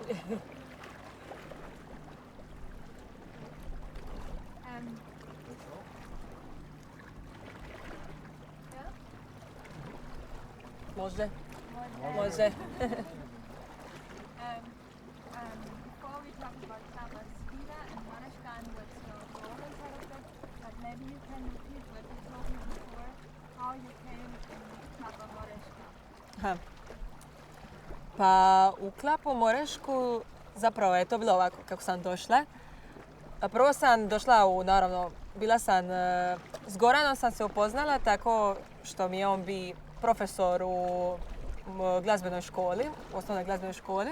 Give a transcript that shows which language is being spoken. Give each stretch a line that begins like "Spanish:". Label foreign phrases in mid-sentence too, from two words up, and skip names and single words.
Croatian: Može. Može.
English: Before we talk about Katha, Svida and Manashkan, what's your role in part of it? But maybe you can repeat what you told me before, how you came in Katha Moreška. Aha.
Croatian: Pa u Klapu Morešku zapravo je to bilo ovako kako sam došla. Prvo sam došla naravno, bila sam, s Goranom sam se upoznala tako što mi je on bi profesor u glazbenoj školi, u osnovnoj glazbenoj školi.